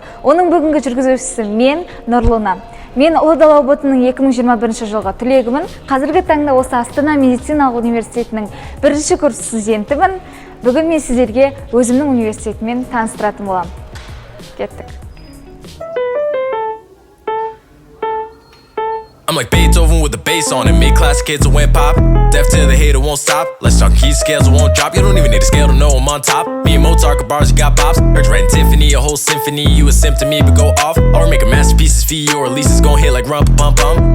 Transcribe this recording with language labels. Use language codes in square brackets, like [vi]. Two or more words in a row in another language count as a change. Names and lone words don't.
[kk] Оның бүгінгі жүргізушісі мен Нұрлына. Мен Ұлы дала ОБТ-ның 2021 жылғы түлегімін. Қазіргі таңда осы Астана медициналық университетінің бірінші курс студентімін. Бүгін мен сіздерге өзімнің университетімен таныстыратын боламын. Кеттік. [en] I'm like Beethoven with the bass on it. Mid-class kids who went pop. Deaf to the hater won't stop. Let's talk key scales won't drop. You don't even need a scale to know I'm on top. Me and Mozart got bars, you got pops. Heard you writing Tiffany, a whole symphony. You a simp to me, but go off. Or make a masterpieces for you, or at least it's gon' hit like rum-pum-pum.